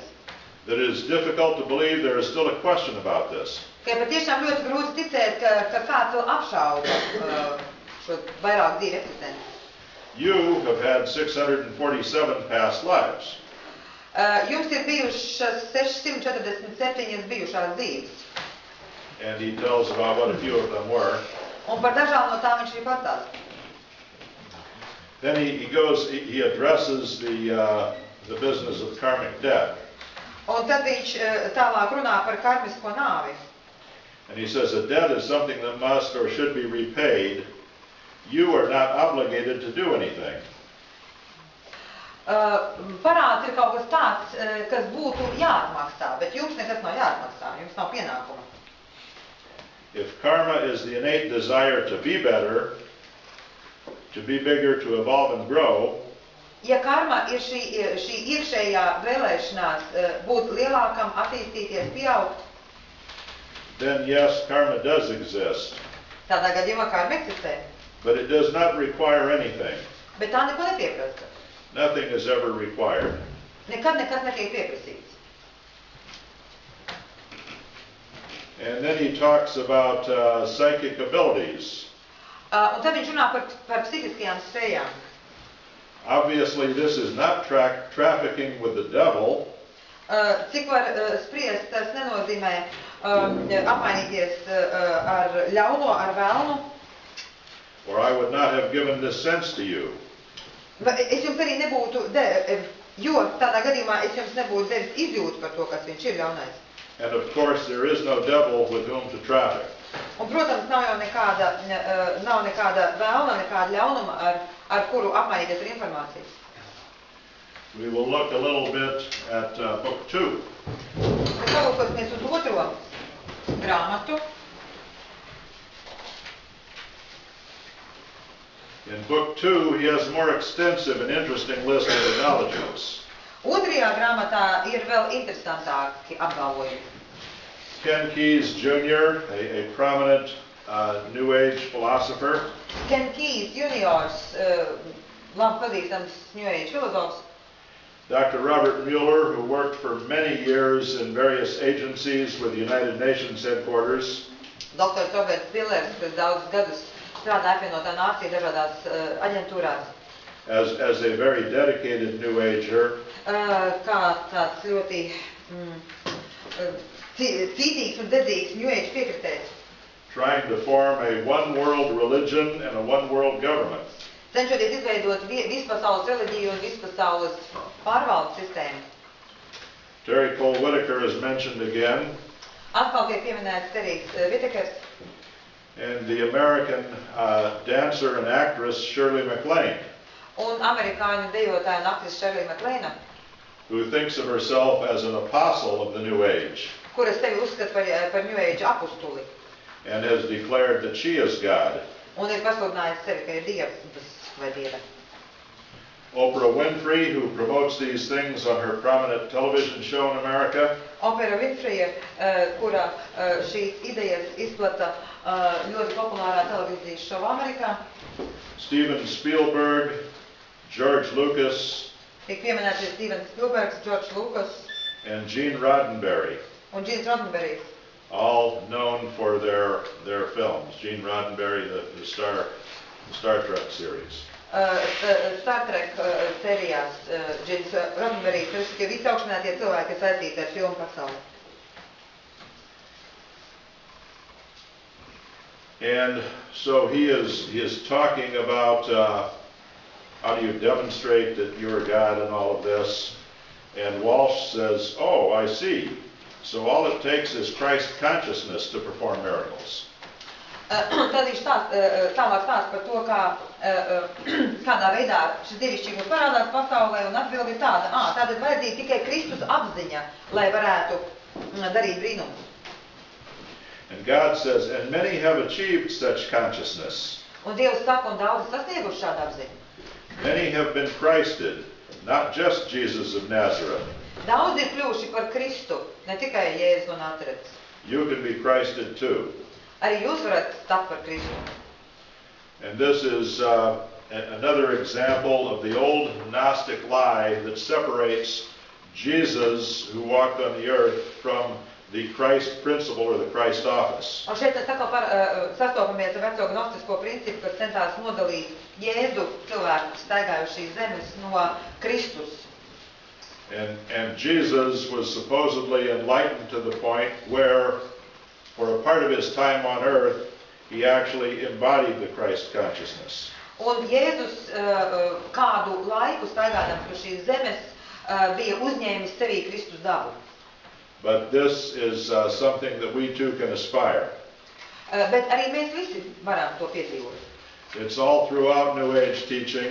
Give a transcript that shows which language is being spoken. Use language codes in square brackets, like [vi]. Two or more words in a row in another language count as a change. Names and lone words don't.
[en] that it is difficult to believe there is still a question about this. [lv] Ka patiešām ļoti grūti ticēt, ka kāds vēl apšauba šo vairāk dzīvi eksistenci. [en] You have had 647 past lives. [lv] Jums ir bijušas 647 bijušās dzīves. [en] And he tells about what a few of them were. [lv] Un par dažām no tām viņš arī pastāsta. [en] Then he addresses the business of karmic debt. [lv] Un tad viņš tālāk runā par karmisko nāvi. [en] And he says a debt is something that must or should be repaid. You are not obligated to do anything. [lv] Parāds ir kaut kas tāds, kas būtu jāatmaksā, bet jums nekas nav jāatmaksā, jums nav pienākuma. [en] If karma is the innate desire to be better, to be bigger, to evolve and grow, [lv] Ja karma ir šī iekšējā vēlēšanās būt lielākam, attīstīties, pieaugt, [en] then yes, karma does exist. [lv] tādā gadījumā karma eksistē. [en] But it does not require anything. [lv] Bet tā neko nepieprasa. [en] Nothing is ever required. [lv] Nekad nekas netiek pieprasīts. [en] And then he talks about psychic abilities. [lv] Un tad viņš runā par psihiskajām spējām. [en] Obviously, this is not trafficking with the devil. [lv] Cik var spriest, tas nenozīmē apmainīties ar ļauno, ar vēlnu. [en] Or I would not have given this sense to you. [lv] Es jums arī nebūtu, jo tādā gadījumā es jums nebūtu devis izjūtu par to, kas viņš ir ļaunais. [en] And of course, there is no devil with whom to traffic. [lv] Un, protams, nav jau nekāda vēlna, nekāda ļaunuma, ar kuru apmainīties ar informāciju. [en] We will look a little bit at book 2. [lv] Mēs palūkosimies uz otro grāmatu. [en] In book 2, he has a more extensive and interesting list of analogies. [lv] Otrajā grāmatā ir vēl interesantāki apgalvojumi. [en] Ken Keyes Jr., a prominent New Age philosopher. [lv] Ken Keyes juniors, labi pazīstams [en] New Age [lv] filozofs. [en] Dr. Robert Mueller, who worked for many years in various agencies with the United Nations headquarters. [lv] Dr. Roberts Millers, kas daudz gadus strādā apvienotā nācija dažādās aģentūrās. [en] As a very dedicated New Ager. [lv] Kā tāds ļoti cītīgs un dedzīgs [en] New Age [lv] piekritējs. [en] Trying to form a one world religion and a one world government. [lv] Cenšoties izveidot vispasaules reliģiju un vispasaules pārvaldes sistēmu. [en] Terry Cole Whitaker is mentioned again. [lv] Atkal tiek pieminēts Terijs Whitakers. [en] And the American dancer and actress Shirley MacLaine. [lv] Un amerikāņu dejotāja un aktrise Shirley MacLaine. [en] Who thinks of herself as an apostle of the New Age. [lv] Kuras sevi uzskata par [en] New Age [lv] apustuli. [en] And has declared that she is God. [lv] Un ir pasludinājusi sevi, ka ir Dievs vai Dieva. [en] Oprah Winfrey, who promotes these things on her prominent television show in America. [lv] Oprah Winfrey, kura šīs idejas izplata ļoti populārā televīzijas šovā Amerikā. [en] Steven Spielberg, George Lucas. [lv] Tiek pieminēti Steven Spielbergs, George Lucas. [en] And Gene Roddenberry. [lv] Un Gene Roddenberry. [en] All known for their films. Gene Roddenberry, the Star Trek series. [lv] Star Trek serijās Gene Roddenberry, tie visi augšinātie cilvēki, kas saistīti ar filmu pasauli. [en] And so he is talking about how do you demonstrate that you're God and all of this. And Walsh says, oh, I see. So all it takes is Christ consciousness to perform miracles. [lv] Tad viņš tālāk stāsta par to, kādā veidā šis dievišķīgums parādās pasaulē, un atbildi ir tāda, tātad vajadzīga tikai Kristus apziņa, lai varētu darīt brīnumus. [en] And God says, and many have achieved such consciousness. [lv] Un Dievs saka, un daudzi sasnieguši šādu apziņu. [en] Many have been Christed, not just Jesus of Nazareth. [lv] Daudz ir kļuvuši par Kristu, ne tikai Jēzus un Nazaretes. [en] You can be Christed too. [lv] Arī jūs varat tapt par Kristu. [en] And this is another example of the old Gnostic lie that separates Jesus, who walked on the earth, from the Christ principle or the Christ office. [lv] Un šeit mēs sastopamies ar veco gnostisko principu, kas centās nodalīt Jēzu cilvēku staigājušīs zemes no Kristus. [en] And Jesus was supposedly enlightened to the point where, for a part of his time on earth, he actually embodied the Christ consciousness. [lv] Un Jēzus kādu laiku staigādams uz šīs zemes bija uzņēmis sevī Kristus dabu. [en] But this is something that we too can aspire. [lv] Bet arī mēs visi varam to piedzīvot. [en] It's all throughout New Age teaching.